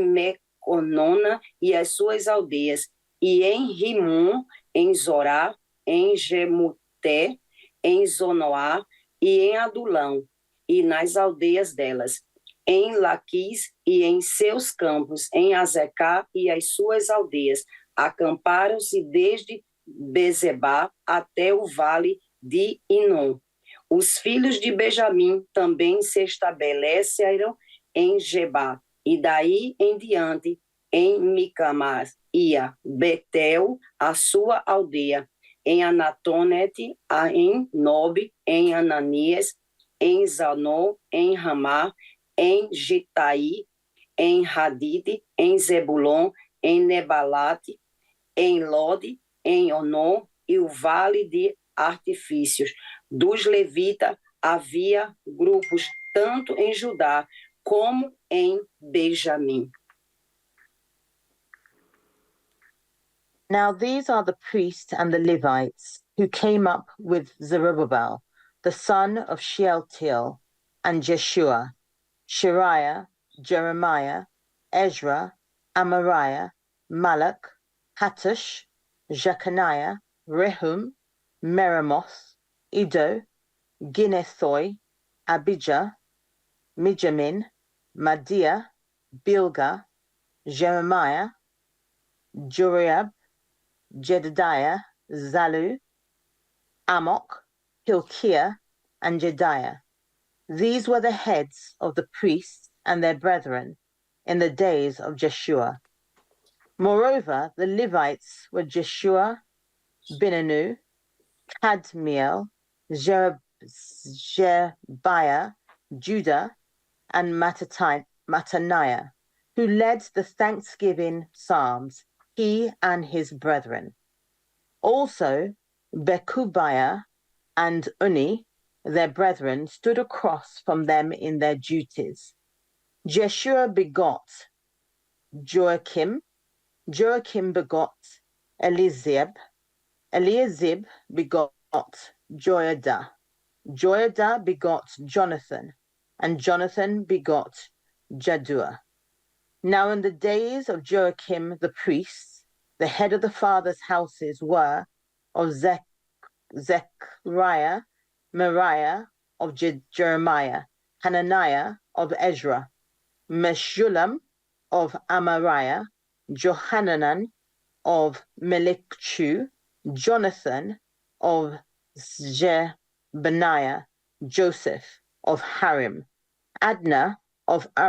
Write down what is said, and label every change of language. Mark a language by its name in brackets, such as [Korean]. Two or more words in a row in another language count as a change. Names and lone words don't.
[Portuguese] Meconona, e as suas aldeias, e em Rimum, em Zorá, em Gemuté, em Zonoá, e em Adulão, e nas aldeias delas, em Laquis e em seus campos, em Azecá e as suas aldeias, acamparam-se desde Bezebá até o vale de Inom. Os filhos de Benjamim também se estabeleceram em Gebá, e daí em diante em Micamás, Ia, Betel, a sua aldeia, em Anatonete, em Nob, em Ananias, em Zanó, em Ramá, em Gitaí, em Hadid, em Zebulon, em Nebalate, em Lode, em Onom e o Vale de Artifícios. Dos levitas havia grupos tanto em Judá como em Benjamim. [English] Now these are the priests and the Levites who came up with Zerubbabel, the son of Shealtiel, and Jeshua, Shariah, Jeremiah, Ezra, Amariah, Malach, Hattush, Jeconiah, Rehum, Meremoth, Iddo, Ginethoi, Abijah, Mijamin, Madiah, Bilgah, Jeremiah, Juriab, Jedediah, Zalu, Amok, Hilkiah, and Jediah. These were the heads of the priests and their brethren in the days of Jeshua. Moreover, the Levites were Jeshua, Binanu, Kadmiel, Sherebiah, Judah, and Mattaniah, who led the thanksgiving psalms, he and his brethren. Also, Bechubiah and Unni, their brethren, stood across from them in their duties. Jeshua begot Joachim, Joachim begot Eliazib, Eliazib begot Joiada, Joiada begot Jonathan, and Jonathan begot Jaddua. Now in the days of Joachim the priest, the head of the fathers' houses were of Zechariah, Meriah of Jeremiah, Hananiah of Ezra, Meshullam of Amariah, Johanan of Melichu, Jonathan of Jebaniah, Joseph of Harim, Adna of